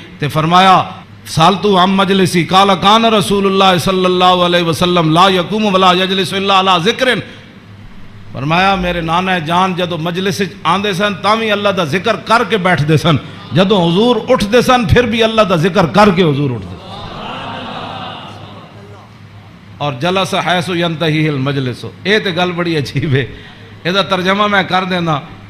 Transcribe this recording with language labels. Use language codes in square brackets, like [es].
[ar] تے فرمایا سالتو ہم مجلسی قال کان رسول اللہ صلی اللہ علیہ وسلم لا یقوم ولا یجلس الا علی ذکر. [pa] فرمایا میرے نانا جان جدو مجلس آندے سن تاوی اللہ دا ذکر کر کے بیٹھ دے سن, جدو حضور اٹھ دے سن پھر بھی اللہ دا ذکر کر کے حضور اٹھ دے. [ar] اور جلس حیث ینتہی المجلس. [pa] اے تے گل بڑی عجیب ہے, اے دا ترجمہ میں کر دینا.